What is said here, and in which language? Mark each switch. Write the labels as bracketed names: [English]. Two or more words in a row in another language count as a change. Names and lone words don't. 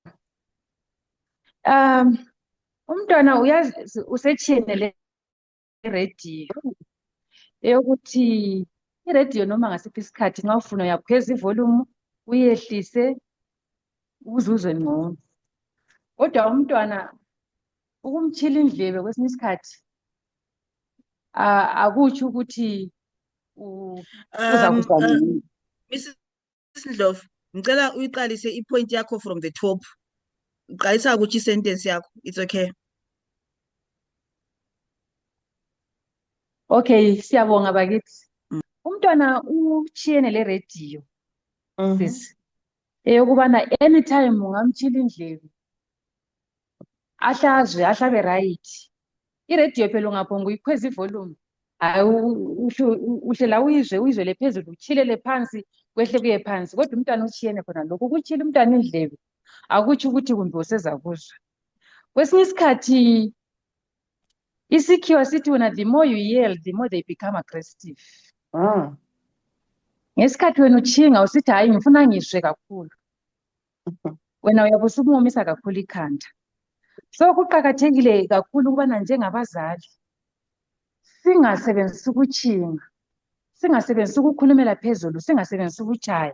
[North Ndebele] Umntwana uyazi usechene le radio eyokuthi iradio noma ngasiphi isikhathi nxa ufuna uyakhweza ivolume uyehlise uzuzwe ngcono. Kodwa umntwana ukumtshila indlebe kwesinye isikhathi akutsho ukuthi uzakuzwa ngcono. Mrs Ndlovu, ngicela uyiqalise ipoint yakho [English] from the top. [North Ndebele] Uqalisa ukuthi isentence yakho. [English] It's okay. [North Ndebele] Okay, siyabonga bakithi. Umntwana uchiyene le radio sis. Eyokubana anytime ungamtshila indlebe ahlabe right. I-radio phela ungaphonga uyikhweza ivolume. Hayi uhlela uyizwe phezulu uchilele phansi kwehle kuye phansi. Kodwa umntwana uchiyene khona lokho. Ukutshila umntwana indlebe akutsho ukuthi kumbe useza kuzwa. Kwesinye isikhathi isikhiwa sithi wena [English] the more you yell the more they become aggressive. [North Ndebele] Ngesikhathi wena utshinga usithi hayi ngifuna ngizwe kakhulu. Wena uyabe usukumomisa kakhulu ikhanda. So kuqakathekile kakhulu ukubana njengabazali singasebenzisi ukutshinga, singasebenzisi ukukhulumela phezulu, singasebenzisi ukutshaya.